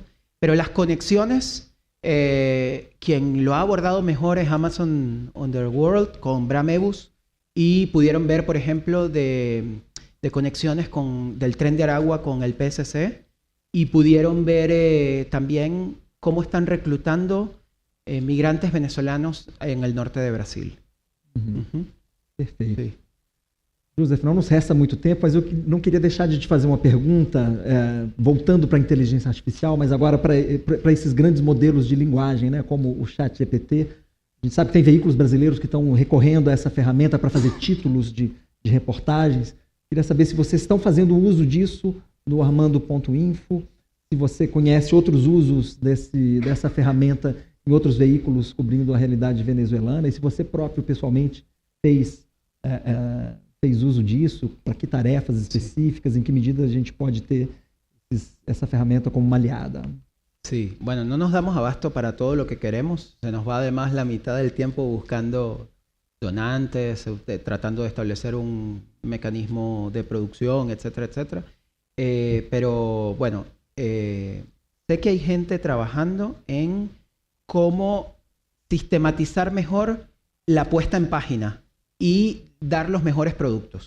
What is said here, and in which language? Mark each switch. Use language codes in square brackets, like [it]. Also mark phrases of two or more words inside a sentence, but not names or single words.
[es] Pero las conexiones, quien lo ha abordado mejor es Amazon Underworld con Bram Ebus, y pudieron ver, por ejemplo, de conexiones del tren de Aragua con el PSC, y pudieron ver también cómo están reclutando migrantes venezolanos en el norte de Brasil. [pt] Perfeito. Sim. Joseph, não nos resta muito tempo, mas eu não queria deixar de te fazer uma pergunta, voltando para a inteligência artificial, mas agora para esses grandes modelos de linguagem, né, como o ChatGPT. A gente sabe que tem veículos brasileiros que estão recorrendo a essa ferramenta para fazer títulos de reportagens. Queria saber se vocês estão fazendo uso disso no Armando.info, se você conhece outros usos dessa ferramenta em outros veículos cobrindo a realidade venezuelana, e se você próprio, pessoalmente, fez uso disso, para que tarefas específicas, en qué medida a gente pode ter essa ferramenta como uma aliada. [es] Sí, bueno, no nos damos abasto para todo lo que queremos, se nos va además la mitad del tiempo buscando donantes, tratando de establecer un mecanismo de producción, etcétera, etcétera. Pero bueno, sé que hay gente trabajando en cómo sistematizar mejor la puesta en página y dar los mejores productos.